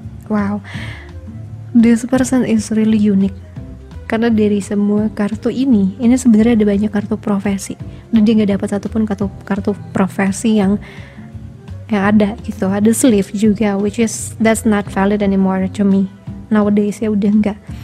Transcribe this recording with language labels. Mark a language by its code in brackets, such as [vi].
[en] Wow, this person is really unique. [id] Karena dari semua kartu ini sebenarnya ada banyak kartu profesi, dan dia nggak dapat satupun kartu profesi yang ada gitu. Ada slave juga, [en] which is that's not valid anymore to me nowadays, [id] ya udah enggak.